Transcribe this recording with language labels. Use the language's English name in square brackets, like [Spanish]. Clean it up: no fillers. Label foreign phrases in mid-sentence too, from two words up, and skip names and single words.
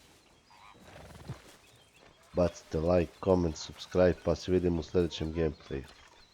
[English] Bacite like, comment, subscribe, [Croatian] pa se vidimo u sljedećem gameplayu.